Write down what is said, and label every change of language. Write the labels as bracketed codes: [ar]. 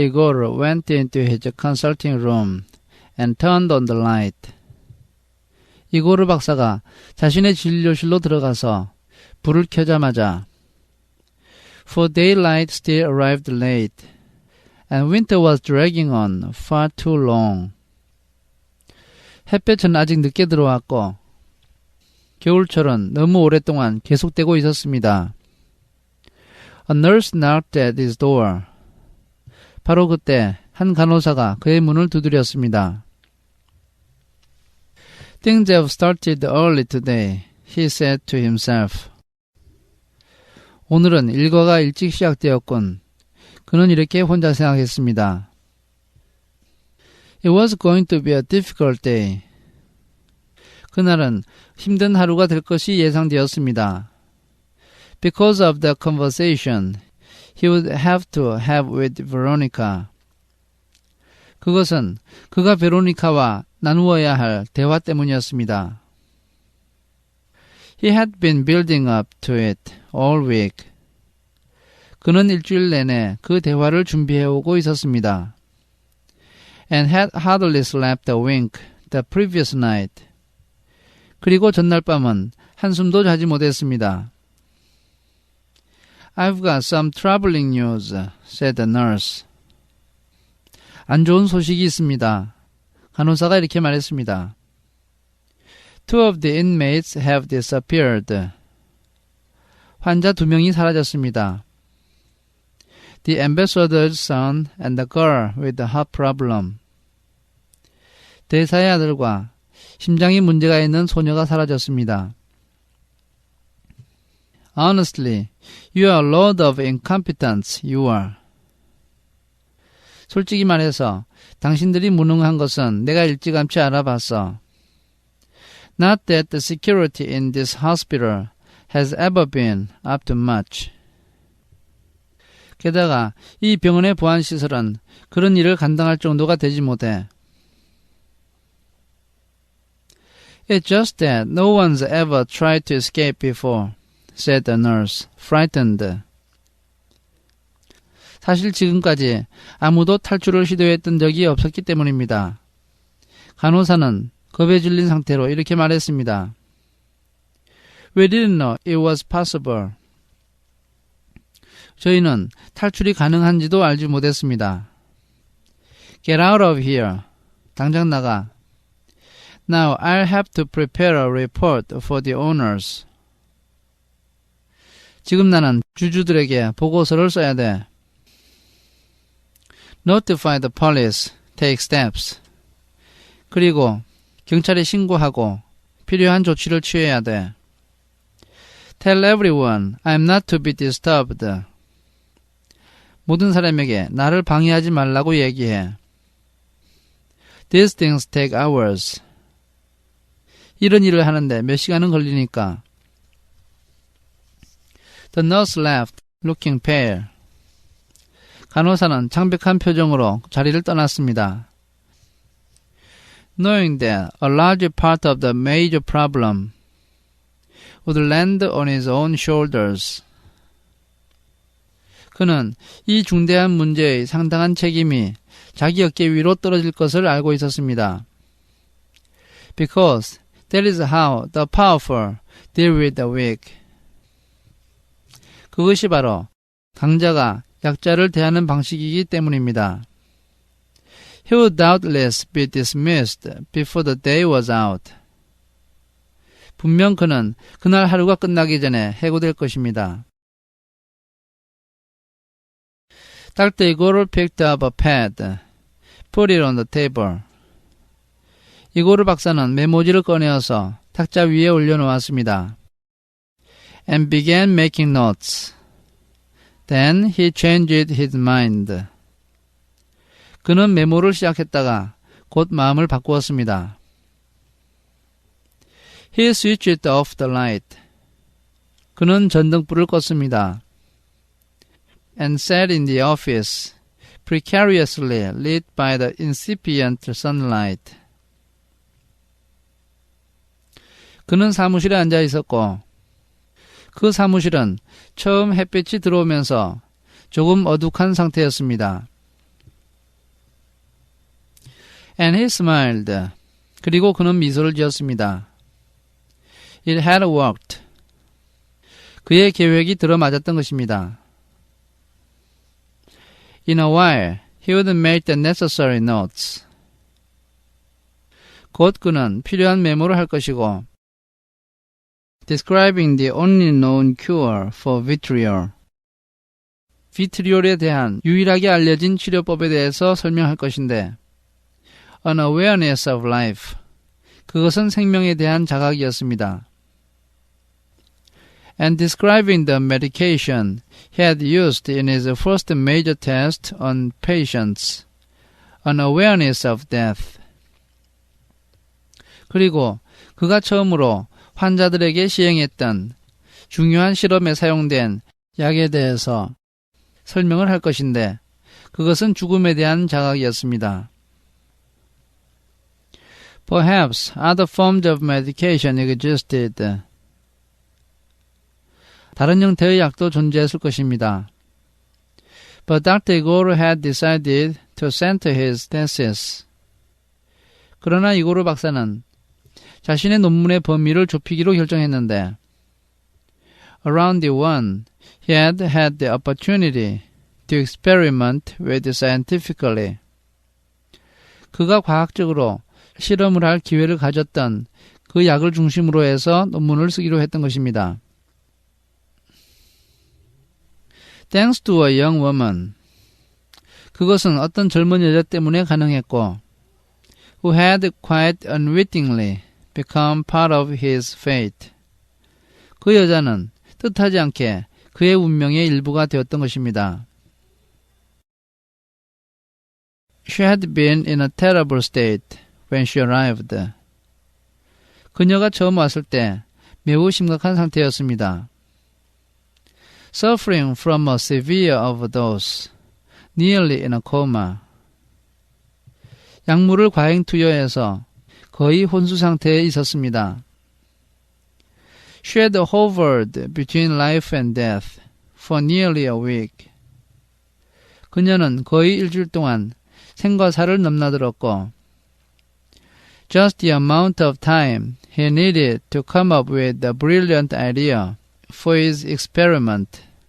[en] Igor went into his consulting room and turned on the light, [ko] 이고르 박사가 자신의 진료실로 들어가서 불을 켜자마자 [en] For daylight still arrived late, and winter was dragging on far too long. [ko] 햇볕은 아직 늦게 들어왔고 겨울철은 너무 오랫동안 계속되고 있었습니다. [en] A nurse knocked at his door. [ko] 바로 그때 한 간호사가 그의 문을 두드렸습니다. [en] Things have started early today, he said to himself. [ko] 오늘은 일과가 일찍 시작되었군. 그는 이렇게 혼자 생각했습니다. [en] It was going to be a difficult day. [ko] 그날은 힘든 하루가 될 것이 예상되었습니다. [en] Because of the conversation he would have to have with Veronica. [ko] 그것은 그가 베로니카와 나누어야 할 대화 때문이었습니다. [en] He had been building up to it all week. [ko] 그는 일주일 내내 그 대화를 준비해오고 있었습니다. [en] And had hardly slept a wink the previous night. [ko] 그리고 전날 밤은 한숨도 자지 못했습니다. [en] I've got some troubling news, said the nurse. [ko] 안 좋은 소식이 있습니다. 간호사가 이렇게 말했습니다. [en] Two of the inmates have disappeared. [ko] 환자 2명이 사라졌습니다. [en] The ambassador's son and the girl with the heart problem. [ko] 대사의 아들과 심장에 문제가 있는 소녀가 사라졌습니다. [en] Honestly, you are a load of incompetence, you are. [ko] 솔직히 말해서 당신들이 무능한 것은 내가 일찌감치 알아봤어. [en] Not that the security in this hospital has ever been up to much. [ko] 게다가 이 병원의 보안시설은 그런 일을 감당할 정도가 되지 못해. [en] It's just that no one's ever tried to escape before, said the nurse, frightened. [ko] 사실 지금까지 아무도 탈출을 시도했던 적이 없었기 때문입니다. 간호사는 겁에 질린 상태로 이렇게 말했습니다. [en] We didn't know it was possible. [ko] 저희는 탈출이 가능한지도 알지 못했습니다. [en] Get out of here. [ko] 당장 나가. [en] Now I'll have to prepare a report for the owners. [ko] 지금 나는 주주들에게 보고서를 써야 돼. [en] Notify the police. Take steps. [ko] 그리고 경찰에 신고하고 필요한 조치를 취해야 돼. [en] Tell everyone I'm not to be disturbed. [ko] 모든 사람에게 나를 방해하지 말라고 얘기해. [en] These things take hours. [ko] 이런 일을 하는데 몇 시간은 걸리니까. [en] The nurse left, looking pale. [ko] 간호사는 창백한 표정으로 자리를 떠났습니다. [en] Knowing that a large part of the major problem would land on his own shoulders. [ko] 그는 이 중대한 문제의 상당한 책임이 자기 어깨 위로 떨어질 것을 알고 있었습니다. [en] Because that is how the powerful deal with the weak. [ko] 그것이 바로 강자가 약자를 대하는 방식이기 때문입니다. [en] He would doubtless be dismissed before the day was out. [ko] 분명 그는 그날 하루가 끝나기 전에 해고될 것입니다. [en] Dr. Igor picked up a pad, put it on the table. [ko] 이고르 박사는 메모지를 꺼내어서 탁자 위에 올려놓았습니다. [en] And began making notes. Then he changed his mind. [ko] 그는 메모를 시작했다가 곧 마음을 바꾸었습니다. [en] He switched off the light. [ko] 그는 전등불을 껐습니다. [en] And sat in the office, precariously lit by the incipient sunlight. [ko] 그는 사무실에 앉아 있었고 그 사무실은 처음 햇빛이 들어오면서 조금 어둑한 상태였습니다. [en] And he smiled. [ko] 그리고 그는 미소를 지었습니다. [en] It had worked. [ko] 그의 계획이 들어맞았던 것입니다. [en] In a while, he would make the necessary notes. [ko] 곧 그는 필요한 메모를 할 것이고 [en] describing the only known cure for vitriol. [ko] 비트리올에 대한 유일하게 알려진 치료법에 대해서 설명할 것인데 [en] an awareness of life. [ko] 그것은 생명에 대한 자각이었습니다. [en] And describing the medication he had used in his first major test on patients. An awareness of death. [ko] 그리고 그가 처음으로 환자들에게 시행했던 중요한 실험에 사용된 약에 대해서 설명을 할 것인데 그것은 죽음에 대한 자각이었습니다. [en] Perhaps other forms of medication existed. [ko] 다른 형태의 약도 존재했을 것입니다. [en] But Dr. Igor had decided to center his thesis. [ko] 그러나 이고르 박사는 자신의 논문의 범위를 좁히기로 결정했는데 [en] around the one he had had the opportunity to experiment with scientifically. [ko] 그가 과학적으로 실험을 할 기회를 가졌던 그 약을 중심으로 해서 논문을 쓰기로 했던 것입니다. [en] Thanks to a young woman. [ko] 그것은 어떤 젊은 여자 때문에 가능했고 [en] who had quite unwittingly become part of his fate. [ko] 그 여자는 뜻하지 않게 그의 운명의 일부가 되었던 것입니다. [en] She had been in a terrible state when she arrived. [ko] 그녀가 처음 왔을 때 매우 심각한 상태였습니다. [en] Suffering from a severe overdose, nearly in a coma. [ko] 약물을 과잉 투여해서 거의 혼수 상태에 있었습니다. [en] She had hovered between life and death for nearly a week. [ko] 그녀는 거의 일주일 동안 생과 사를 넘나들었고 [en] just the amount of time he needed to come up with a brilliant idea for his experiment.